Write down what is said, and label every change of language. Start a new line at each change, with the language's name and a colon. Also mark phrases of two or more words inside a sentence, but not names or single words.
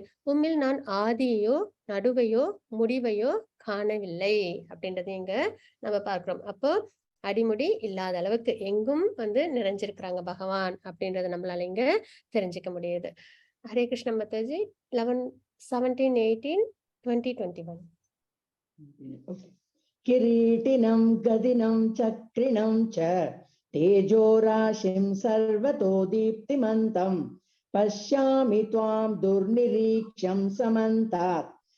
Tamil: உம்மில் நான் ஆதியையோ நடுவையோ முடிவையோ காணவில்லை அப்படின்றத இங்க நம்ம பார்க்கிறோம். அப்போ அடிமுடி இல்லாத அளவுக்கு எங்கும் நிறைஞ்சிருக்கிறாங்க பகவான் அப்படின்றத நம்மளால இங்க தெரிஞ்சுக்க முடியுது.
Sanskrit: हरे कृष्ण
Tamil: மாதாஜி. 11, 17, 18, 20, 21.
Sanskrit: किरीटिनं गदिनं चक्रिणं च तेजोराशिं सर्वतो दीप्तिमन्तं पश्यामि त्वां दुर्निरीक्ष्यं समन्तात्